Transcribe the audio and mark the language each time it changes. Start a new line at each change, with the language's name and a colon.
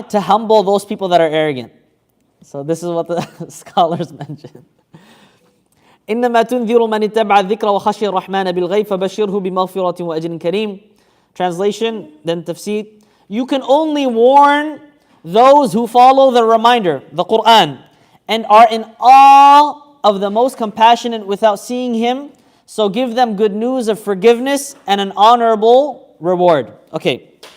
English: To humble those people that are arrogant. So this is what the scholars mention.
Arabic: إنما تنذر من اتبع الذكر وخشي الرحمن بالغيب فبشره بمغفرة وأجر كريم.
English: Translation, then tafsir. You can only warn those who follow the reminder, the Quran, and are in awe of the most compassionate without seeing him. So give them good news of forgiveness and an honorable reward. Okay.